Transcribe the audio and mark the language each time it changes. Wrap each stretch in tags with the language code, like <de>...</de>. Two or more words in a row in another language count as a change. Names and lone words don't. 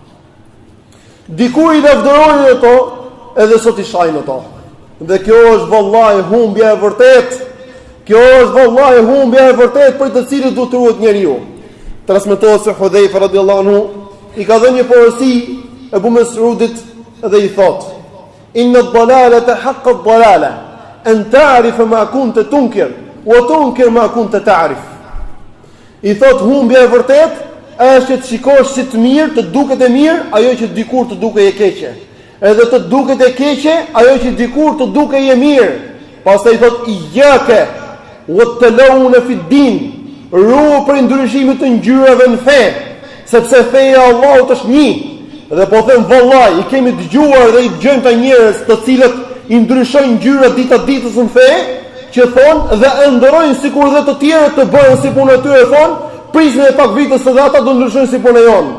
<sq>Dikur i lavdërojnë ato, edhe sot i shajnë ato. Dhe kjo është vallahi humbja e vërtet. Kjo është vallahi humbja e vërtet për të cilën duhet të ruhet njeriu. Transmetohet se Hudhaifa</sq> <ar>رضي الله عنه</ar> <sq>i ka dhënë një porosi Abu Mas'udit dhe i thot:</sq> <ar>"إن الضلالة حق الضلالة أن تعرف ما كنت تنكر وتنكر ما كنت تعرف."</ar> <sq>I thot humbja e vërtet është që të shikosh si të mirë, të duket e mirë ajo që dikur të dukej e keqe. Edhe të duket e keqe ajo që dikur të dukej e mirë. Pastaj i thot</sq> <ar>إياك والتلون في الدين.</ar> <sq>Ruaj për ndryshimin të ngjyrave në fe, sepse feja e Allahut është një. Dhe po them vallahi, i kemi dëgjuar dhe i dëgjojmë ta njerëz të cilët i ndryshojnë ngjyrat dita ditës në fe, që thonë dhe ëndrrojnë sikur dhe të tjerët të bëjnë si puna e tyre, thonë, prisni e pak vitës se ata do ndryshojnë si puna jonë.</sq>